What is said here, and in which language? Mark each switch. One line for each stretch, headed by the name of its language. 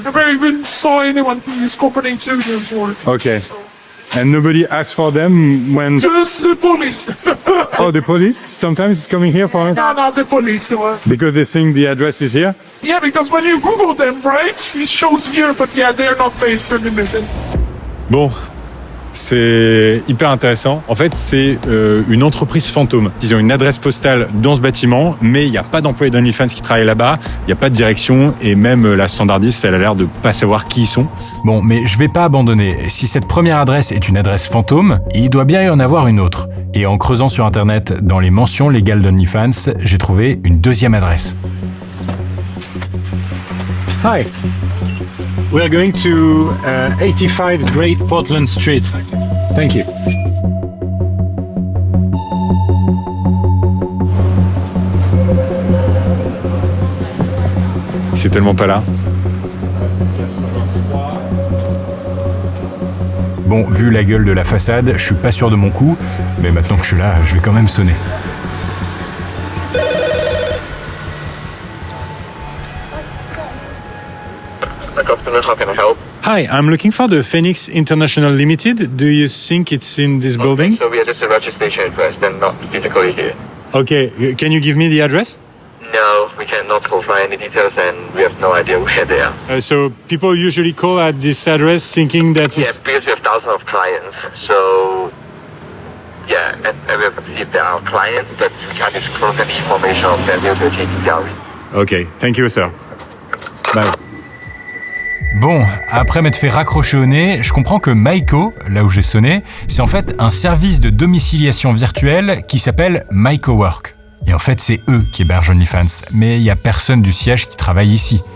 English: I never even saw anyone from this company 2 years old. Okay. So. And nobody asked for them when... Just the police. Oh, the police? Sometimes it's coming here for... No, the police. Because they think the address is here? Yeah, because when you Google them, right, it shows here, but yeah, they're not based in the building.
French: Bon, c'est hyper intéressant. En fait, c'est une entreprise fantôme. Ils ont une adresse postale dans ce bâtiment, mais il n'y a pas d'employés d'OnlyFans qui travaillent là-bas, il n'y a pas de direction, et même la standardiste, elle a l'air de pas savoir qui ils sont. Bon, mais je vais pas abandonner. Si cette première adresse est une adresse fantôme, il doit bien y en avoir une autre. Et en creusant sur Internet, dans les mentions légales d'OnlyFans, j'ai trouvé une deuxième adresse.
English: Hi. We are going to 85 Great Portland Street. Thank you.
French: C'est tellement pas là. Bon, vu la gueule de la façade, je suis pas sûr de mon coup, mais maintenant que je suis là, je vais quand même sonner.
English: How can I help? Hi, I'm looking for the Phoenix International Limited. Do you think it's in this building? So we are just a registration address, then not physically here. Okay, can you give me the address? No, we cannot provide any details and we have no idea where they are. So people usually call at this address thinking that Yeah, it's... because we have thousands of clients, so... Yeah, and we have to see if they are clients, but we can't disclose any information of them. We're taking down. Okay, thank you, sir. Bye.
French: Bon, après m'être fait raccrocher au nez, je comprends que Myco, là où j'ai sonné, c'est en fait un service de domiciliation virtuelle qui s'appelle MycoWork. Et en fait, c'est eux qui hébergent OnlyFans, mais il y a personne du siège qui travaille ici.